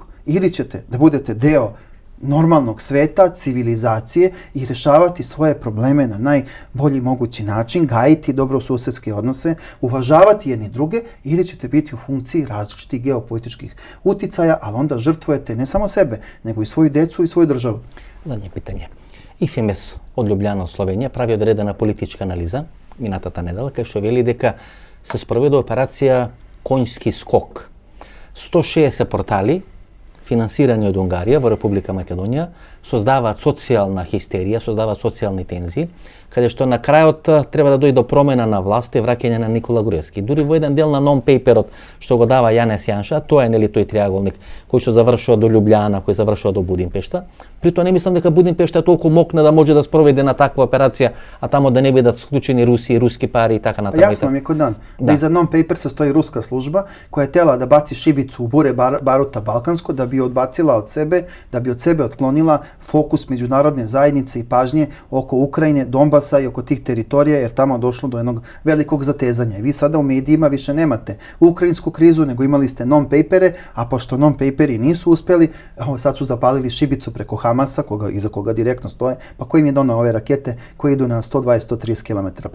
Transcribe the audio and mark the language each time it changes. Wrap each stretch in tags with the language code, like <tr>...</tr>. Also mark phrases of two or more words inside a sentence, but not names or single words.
<sr>Ili ćete da budete deo normalnog sveta, civilizacije i rešavati svoje probleme na najbolji mogući način, gajiti dobrosusedske odnose, uvažavati jedni druge, ili ćete biti u funkciji različitih geopolitičkih uticaja, ali onda žrtvujete ne samo sebe, nego i svoju decu i svoju državu. Zadnje pitanje. IFMS od Ljubljana od Slovenije pravi odredena politička analiza,</sr> <mk>минатата недела, кај што вели дека се спроведе операција Конјски скок. 160 портали финансирани од Унгарија во Република Македонија создаваат социјална хистерија, создаваат социјални тензии, каде што на крајот треба да дојде до промена на власт и враќање на Никола Груевски. Дури во еден дел на нон-пейперот што го дава Јанес Јанша, тоа е нели тој триаголник кој што завршува до Љубљана, кој завршува до Будимпешта. При тоа не мислам дека Будимпешта е толку мокна да може да спроведе на таква операција, а тамо да не бидат склучени руси, руски пари и така натаму.</mk> <sr>Јасно ми кој дан. Да иза нон-пейпер се стои руска служба која е тела да баци шибицу у буре барута балканско, да би одбацила од себе, да би од себе отклонила fokus međunarodne zajednice i pažnje oko Ukrajine, Donbasa i oko tih teritorija, jer tamo došlo do jednog velikog zatezanja. I vi sada u medijima više nemate ukrajinsku krizu, nego imali ste non-papere, a pošto non-paperi nisu uspeli, sad su zapalili šibicu preko Hamasa, iza koga direktno stoje, pa koji im je donao ove rakete koje idu na 120-130 km.</sr>